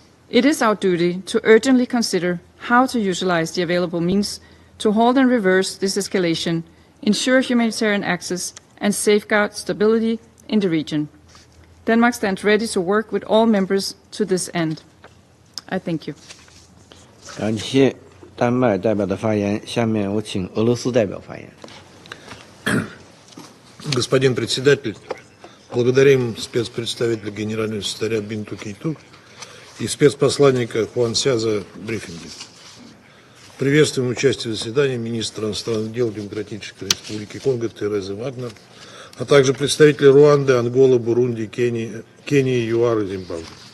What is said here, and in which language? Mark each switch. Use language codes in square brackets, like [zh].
[en] It is our duty to urgently consider how to utilize the available means to halt and reverse this escalation, ensure humanitarian access, and safeguard stability in the region. Denmark stands ready to work with all members to this end. I thank you. [zh] 感谢丹麦代表的发言，下面我请俄罗斯代表发言。 [ru] Господин председатель, благодарим спецпредставителя генерального секретаря Бинту Кейту и спецпосланника Хуанся за брифинги. Приветствуем участие в заседании министра иностранных дел Демократической Республики Конго Терезы Вагнер, а также представителей Руанды, Анголы, Бурунди, Кении, ЮАР и Зимбабве.